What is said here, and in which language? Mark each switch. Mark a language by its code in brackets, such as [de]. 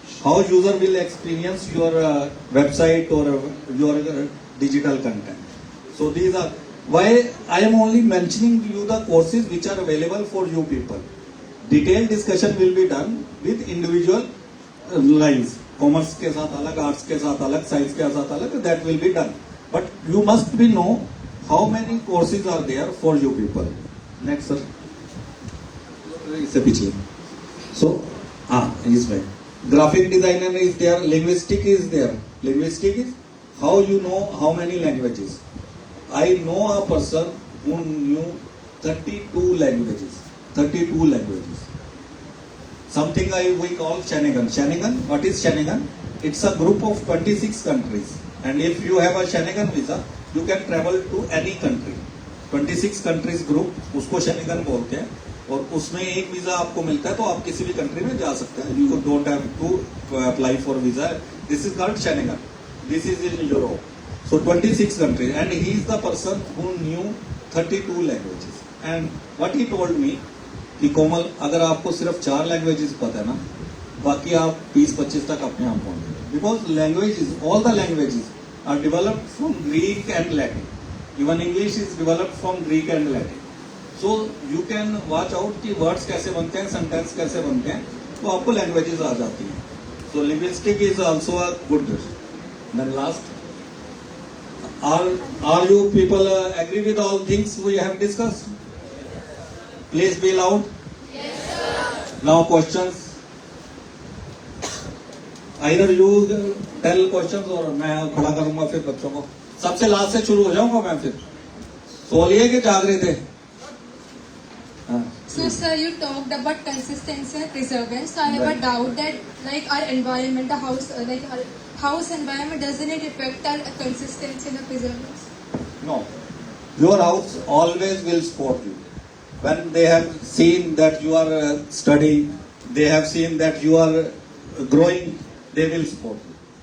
[en] How user will experience your website or your digital content. So these are why I am only mentioning you the courses which are available for you people. Detailed discussion will be done with individual lines. [hi] Commerce के साथ अलग, arts के साथ अलग, science के साथ अलग, [en] that will be done. But you must be know how many courses are there for you people. Next, sir. [hi] इससे पीछे. [en] So, इसमें graphic designer is there, linguistic is there. Linguistic is how you know how many languages. I know a person who knew 32 languages. 32 languages. Something we call Schengen. Schengen, what is Schengen? It's a group of 26 countries. And if you have a Schengen visa, you can travel to any country. 26 countries group, [hi] उसको Schengen बोलते हैं. और उसमें एक visa आपको मिलता है, तो आप किसी भी कंट्री में जा सकते हैं. [en] You don't have to apply for visa. This is called Schengen. This is in Europe. So 26 countries, and he is the person who knew 32 languages. And what he told me, [hi] कि कोमल, अगर आपको सिर्फ 4 languages पता है ना, बाकी आप 20-25 तक अपने आप पहुंचे. [en] Because languages, all the languages are developed from Greek and Latin. Even English is developed from Greek and Latin. So you can watch out [hi] कि words कैसे बनते हैं, sentence कैसे बनते हैं, तो आपको languages आ जाती हैं. [en] So linguistic is also a good. Then last, are you people agree with all things we have discussed? Please be loud. Yes, sir. Now questions. Either you tell questions or [hi] मैं खड़ा करूंगा फिर बच्चों को. सबसे last से शुरू हो जाऊंगा मैं फिर. सोलिए के जाग रहे थे. [en] So sir, you talked about consistency and preservance. So I have a doubt that like our environment, the house, like our house environment, doesn't it affect our consistency and the preservance? No. Your house always will support you. When they have seen that you are studying, they have seen that you are growing, they will support you.